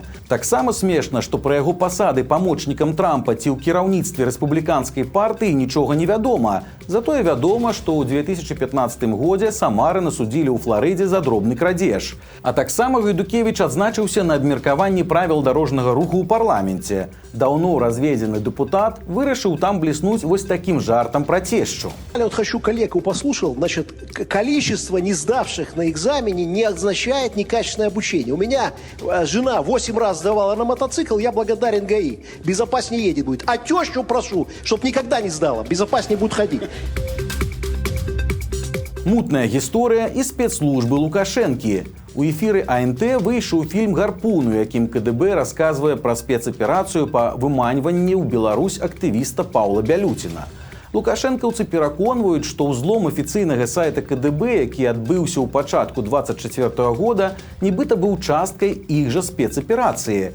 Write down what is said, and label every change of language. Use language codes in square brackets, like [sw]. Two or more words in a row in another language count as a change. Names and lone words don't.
[be] Таксама смешна, што пра яго пасады памочнікам Трампа ці ў кіраўніцтве рэспубліканскай партыі нічога не вядома. Затое вядома, што ў 2015 годзе Самарина судзілі ў Фларыдзе за дробны крадзеж. А таксама Гайдукевіч адзначыўся на абмеркаванні правіл дарожнага руху ў парламенце. Даўно разведзены дэпутат вырашыў там [ru] блеснуть вот таким [be] жартом [ru] про тещу. Я вот хочу коллегу послушал, значит, количество не сдавших на экзамене не означает некачественное обучение. У меня жена 8 раз сдавала на мотоцикл, я благодарен ГАИ. Безопаснее едет будет. А тещу прошу, чтоб никогда не сдала, безопаснее будет ходить. [be] Мутная гісторыя і спецслужбы Лукашэнкі. У эфіры АНТ выйшаў фільм «Гарпун», у якім КДБ расказвае пра спецаперацыю па выманьванні ў Беларусь актывіста Паўла Бялюціна. Лукашэнкаўцы пераконваюць, што ўзлом афіцыйнага сайта КДБ, які адбыўся ў пачатку 24-го года, нібыта быў часткай іх жа спецаперацыі.